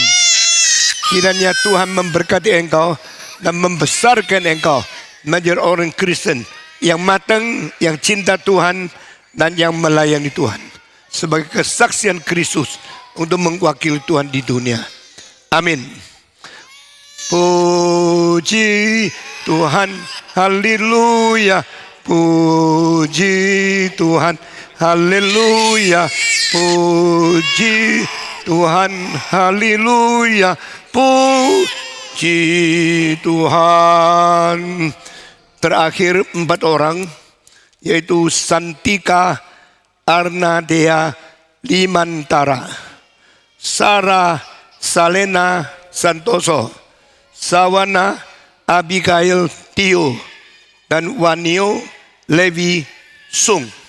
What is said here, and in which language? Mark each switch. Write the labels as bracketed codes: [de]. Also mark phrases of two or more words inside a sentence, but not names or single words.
[id] Kiranya Tuhan memberkati engkau dan membesarkan engkau menjadi orang Kristen yang matang, yang cinta Tuhan dan yang melayani Tuhan sebagai kesaksian Kristus untuk mewakili Tuhan di dunia. Amin. Puji Tuhan, haleluya. Puji Tuhan, haleluya. Puji Tuhan, haleluya. Puji Tuhan. Terakhir 4 orang, yaitu Santika Arnadea Limantara, Sarah Salena Santoso, Sawana Abigail Tio, dan Wanio Levi Sung.